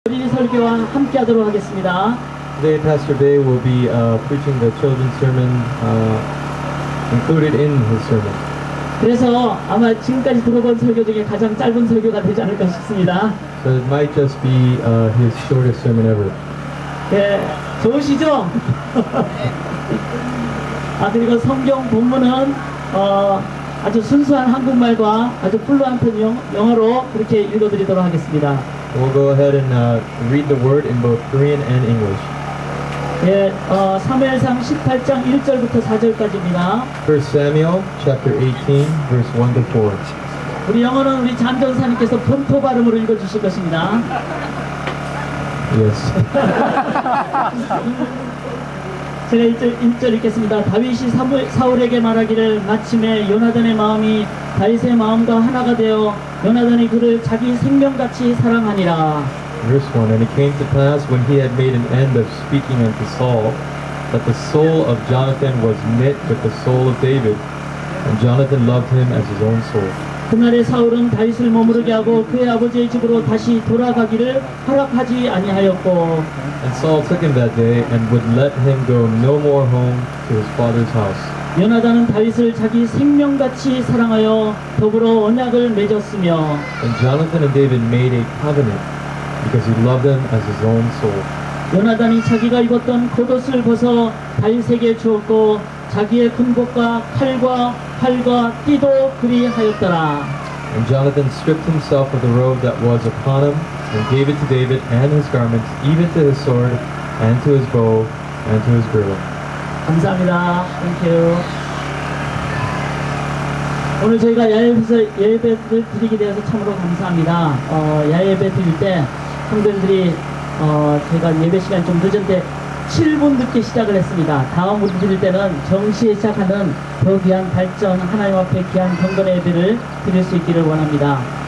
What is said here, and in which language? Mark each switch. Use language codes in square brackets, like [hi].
[ko] 어린이 설교와 함께 하도록 하겠습니다. [en] Today, Pastor Day will be preaching the children's sermon included in his sermon. [ko] 그래서 아마 지금까지 들어본 설교 중에 가장 짧은 설교가 되지 않을까 싶습니다. [en] So it might just be his shortest sermon ever. [ko] 네, 좋으시죠? 그리고 성경 본문은 아주 순수한 한국말과 아주 플루언트 영어로 그렇게 읽어드리도록 하겠습니다. [en] We'll go ahead and read the word in both Korean and English. [ko] 예, 사무엘상 18장 1절부터 4절까지입니다. [en] 1 Samuel chapter 18, verse 1 to 4. [ko] 우리 영어는 우리 잠전사님께서 본토 발음으로 읽어주실 것입니다. [en] Yes. [ko] 제가 1절 읽겠습니다. 다윗이 사울에게 말하기를 마침에 요나단의 마음이 다윗의 마음과 하나가 되어 요나단이 그를 자기 생명같이 사랑하니라. [en] Verse 1. And it came to pass when he had made an end of speaking unto Saul, that the soul of Jonathan was knit with the soul of David, and Jonathan loved him as his own soul. [ko] 그날에 사울은 다윗을 머무르게 하고 그의 아버지의 집으로 다시 돌아가기를 허락하지 아니하였고. [en] And Saul took him that day, and would let him go no more home to his father's house. [ko] 요나단은 다윗을 자기 생명같이 사랑하여 더불어 언약을 맺었으며. [en] And Jonathan and David made a covenant, because he loved him as his own soul. [ko] 요나단이 자기가 입었던 겉옷을 벗어 다윗에게 주었고 자기의 군복과 칼과 활과 띠도 그리하였더라. [en] And Jonathan stripped himself of the robe that was upon him, and gave it to David and his garments, even to his sword, and to his bow, and to his girdle. [ko] 감사합니다. 땡큐. 오늘 저희가 야외예배를 드리게 되어서 참으로 감사합니다. 야외예배 드릴 때 형들들이 제가 예배 시간이 좀 늦은데 7분 늦게 시작을 했습니다. 다음 우리 드릴 때는 정시에 시작하는 더 귀한 발전, 하나님 앞에 귀한 경건의 예배를 드릴 수 있기를 원합니다.